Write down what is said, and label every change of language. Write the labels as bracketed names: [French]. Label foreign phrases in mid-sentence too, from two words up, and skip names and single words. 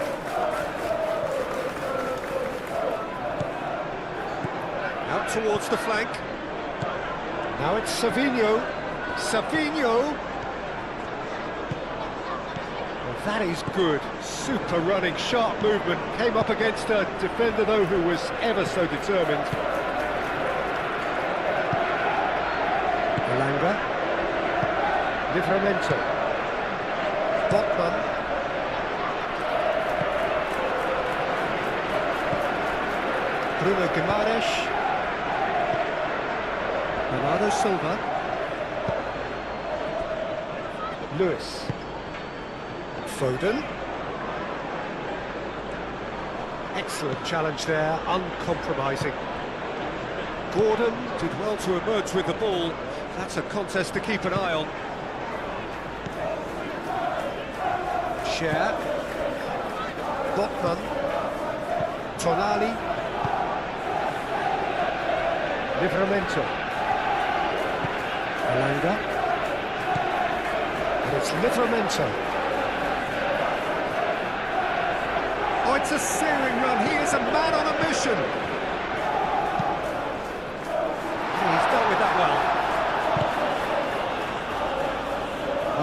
[English] Out towards the flank. Now it's Savinho. Savinho! Well, that is good. Super running, sharp movement. Came up against a defender, though, who was ever so determined. Elanga. Livramento. Botman. Bruno Guimaraes. Bernardo Silva. Lewis. Foden. Excellent challenge there, uncompromising. Gordon did well to emerge with the ball. That's a contest to keep an eye on. Cher. Botman. Tonali. Livramento. Elanga. And it's Livramento. Oh, it's a searing run. He is a man on a mission. Oh, he's dealt with that well.